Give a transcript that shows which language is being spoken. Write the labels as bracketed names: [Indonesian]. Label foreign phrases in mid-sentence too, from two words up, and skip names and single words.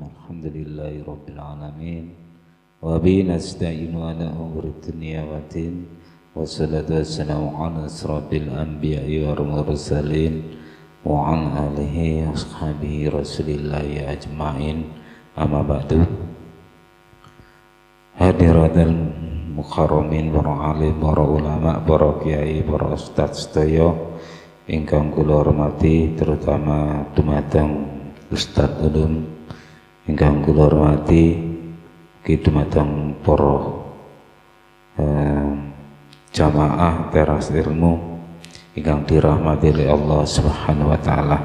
[Arabic] الحمد لله رب العالمين. وبه نستعين على أمور الدنيا والدين. والصلاة والسلام على أشرف الأنبياء والمرسلين وعلى آله وأصحابه رسول الله أجمعين. أما بعد. الحاضرين المكرمين, [Javanese] para alim, para ulama, para kiai, para ustadz sedaya ingkang kula hormati, terutama dumateng Ustadz Ulum ingkang kula hormati, ki dumateng para jamaah teras ilmu ingkang [Indonesian] dirahmati oleh [Javanese] Allah [Arabic] سبحانه وتعالى.